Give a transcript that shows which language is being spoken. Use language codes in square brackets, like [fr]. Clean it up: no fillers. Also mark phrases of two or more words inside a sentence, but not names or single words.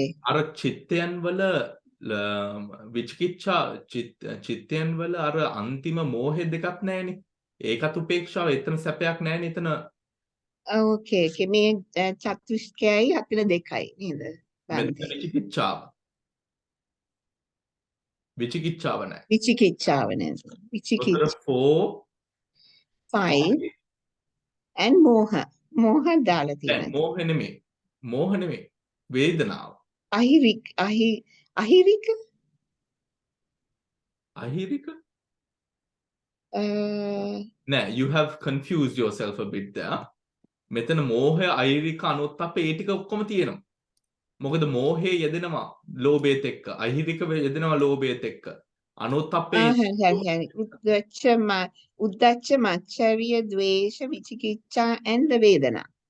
[si] අර චිත්තයන් වල විචිකිච්ඡා චිත්තයන් වල අර අන්තිම මෝහය දෙකක් නෑනේ. ඒකත් උපේක්ෂාව. එතන සැපයක් නෑනේ එතන. Okay. මේ චතුෂ්කයයි අතන දෙකයි නේද? මෙතන විචිකිච්ඡාව. විචිකිච්ඡාව නෑ. විචිකිච්ඡාව නේද? විචිකිච්ඡා. 4 [en] 5 and moha. [si] Moha දාලා නෑ තියෙනවා. මෝහ නෙමෙයි. මෝහ නෙමෙයි. වේදනාව. අහිරික අහිරික? නෑ, [en] you have confused yourself a bit there. [si] මෙතන මෝහය, අහිරික, අනුත්ප්ප ඒ ටික ඔක්කොම තියෙනවා. මොකද මෝහය යෙදෙනවා ලෝභයත් එක්ක, අහිරික යෙදෙනවා ලෝභයත් එක්ක. අනුත්ප්පේ හරි. උද්දච්ච මච්චරිය ද්වේෂ විචිකිච්ඡා and වේදනා.